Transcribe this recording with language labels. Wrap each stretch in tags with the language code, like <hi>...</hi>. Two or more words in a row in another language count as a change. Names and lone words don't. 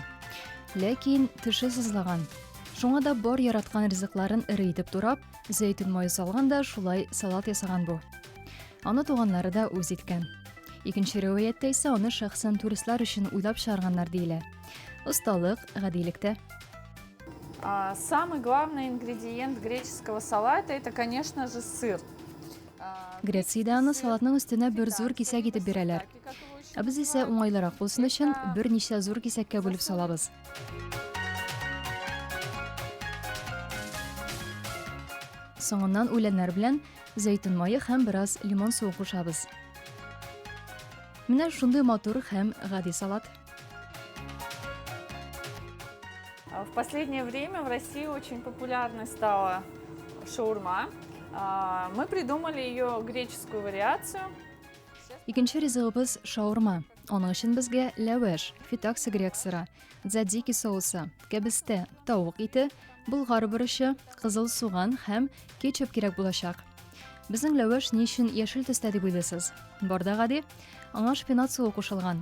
<tt>Ләкин теше сызлаган. Шуңа да бар яраткан ризыкларын эре итеп турап, зәйтүн мае салган да шулай салат ясаган бу. Аны туганнары да үз иткән. Икенче риваятта исә аны шәхсән туристлар өчен уйлап чыгарганнар диелә. Осталык, гадилектә.</tt> <ru>Самый главный ингредиент греческого салата – это, конечно же, сыр.</ru> <tt>Грециядә аны салатның өстенә бер зур кисәк итеп бирәләр. Ә без исә уңайлырак булсын өчен берничә зур кисәккә бүлеп салабыз. Соңыннан үләннәр белән зәйтүн мае һәм бераз лимон суы кушабыз. Менә шундый матур һәм гади салат.</tt> <ru>В последнее время в России очень популярной стала шаурма. Мы придумали ее греческую вариацию.</ru> <tt>Икенче ризыгыбыз шаурма. Аның өчен безгә ләваш, фитаксы грек сыры, дзадзики соусы, кәбестә, тавык ите, болгар борычы, кызыл суган һәм кетчуп кирәк булачак. Безнең ләваш ни өчен яшел төстә дип уйлыйсыз? Барда гади, аңа шпинат суы кушылган.</tt>